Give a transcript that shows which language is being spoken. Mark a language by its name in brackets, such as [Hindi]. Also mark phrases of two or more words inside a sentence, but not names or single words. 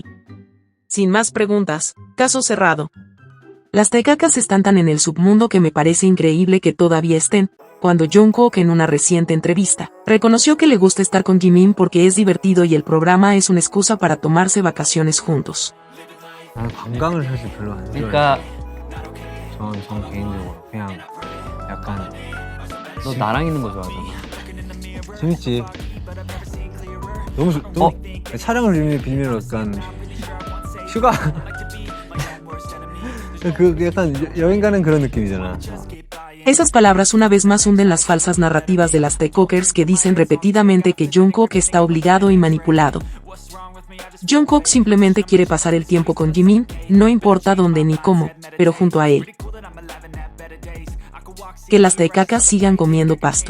[Spanish] Sin más preguntas, caso cerrado. Las tecacas están tan en el submundo que me parece increíble que todavía estén. Cuando Jungkook en una reciente entrevista reconoció que le gusta estar con Jimin porque es divertido y el programa es una excusa para tomarse vacaciones juntos. [Korean] 관광을 사실 별로 안 좋아해요. 그러니까 전 개인적으로 그냥 약간 너 나랑 있는 거 좋아하잖아. 재밌지. 너무 촬영을 빌미로 약간 휴가 그 약간 여행 가는 그런 느낌이잖아. [Spanish] Esas palabras una vez más hunden las falsas narrativas de las T-Cockers que dicen repetidamente que Jungkook está obligado y manipulado. Jungkook simplemente quiere pasar el tiempo con Jimin, no importa dónde ni cómo, pero junto a él. Que las T-Cacas sigan comiendo pasto.